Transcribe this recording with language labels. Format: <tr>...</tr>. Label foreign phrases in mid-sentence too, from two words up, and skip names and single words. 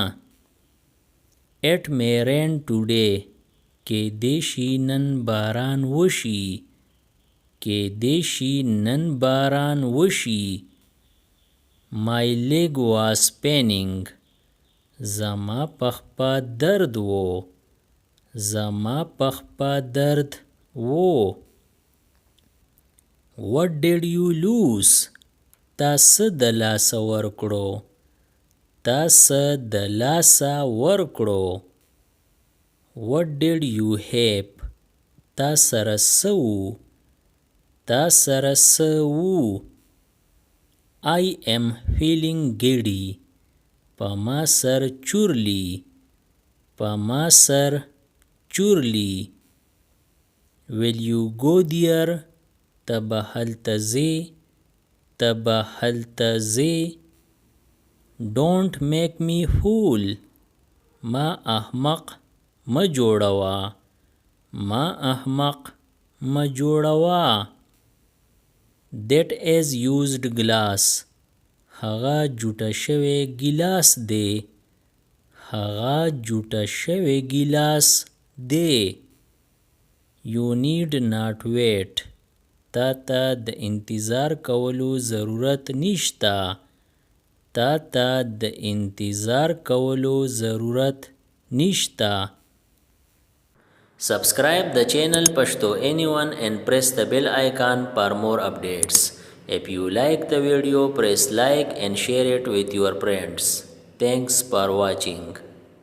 <en>It may rain today.</en> <ps>کیدای شي نن باران وشي. کیدای شي نن باران وشي.</ps> <en>My leg was paining.</en> <ps>زما پخپه درد و. زما پخپه درد و.</ps> <en>What did you lose?</en> <ps>تا څه د لاسه ورکړو. تا څه د لاسه ورکړو.</ps> <en>What did you have?</en> <ps>تا سره څه وو. تا سره څه وو.</ps> <en>I am feeling giddy.</en> <ps>په ما سر چورلی. په ما سر چورلی.</ps> <en>Will you go there?</en> <ps>ته به هلته ځې. ته به هلته ځې.</ps> <en>Don't make me fool.</en> <ps>ما احمق مه جوړوه. ما احمق مه جوړوه.</ps> <en>That is used glass.</en> <ps>هغه جوټه شوی ګیلاس دی. هغه جوټه شوی ګیلاس دی.</ps> <en>You need not wait.</en> <ps>تا ته د انتظار کولو ضرورت نشته. تا ته د انتظار کولو ضرورت نشته.</ps> <en>Subscribe the channel Pashto Anyone and press the bell icon for more updates. If you like the video, press like and share it with your friends. Thanks for watching.</en>